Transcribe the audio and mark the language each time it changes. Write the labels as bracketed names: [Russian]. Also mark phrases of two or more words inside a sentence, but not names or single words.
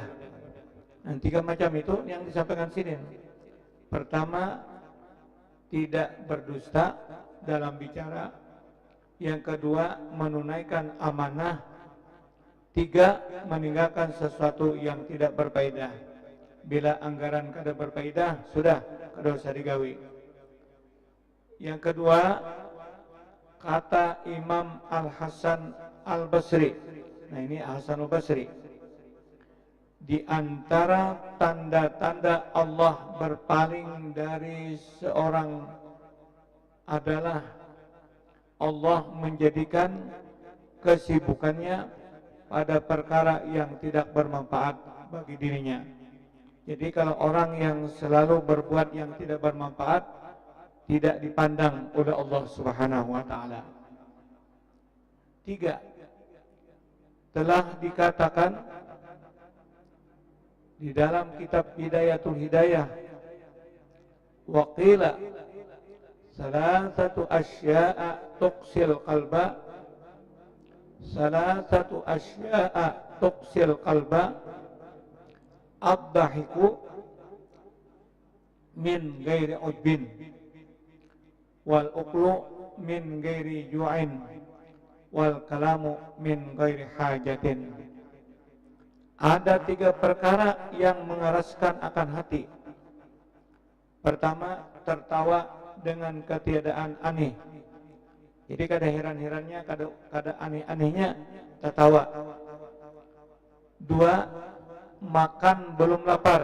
[Indonesian] Nah, tiga macam itu yang disampaikan sidin. Pertama, tidak berdusta dalam bicara. Yang kedua, menunaikan amanah. Tiga, meninggalkan sesuatu yang tidak berfaedah. [Banjar] Bila anggaran kada berfaedah, sudah kada usah digawi. [Indonesian] Yang kedua, kata Imam Al-Hasan Al-Basri. Nah, ini Hasan Al-Basri. Di antara tanda-tanda Allah berpaling dari seorang adalah Allah menjadikan kesibukannya pada perkara yang tidak bermanfaat bagi dirinya. Jadi kalau orang yang selalu berbuat yang tidak bermanfaat, tidak dipandang oleh Allah [Arabic] سبحانه وتعالى. [Indonesian] Tiga, telah dikatakan di dalam kitab Hidayatul Hidayah, [Arabic] وقيل ثلاثة أشياء تقسي القلب، ثلاثة أشياء تقسي القلب، الضحك من غير عجب، والأكل من غير جوع، والكلام من غير حاجة. [Indonesian] Ada tiga perkara yang mengeraskan akan hati. Pertama, tertawa dengan ketiadaan aneh. [Banjar] Jadi kada heran-herannya, kada aneh-anehnya tertawa. [Indonesian] Dua, makan belum lapar.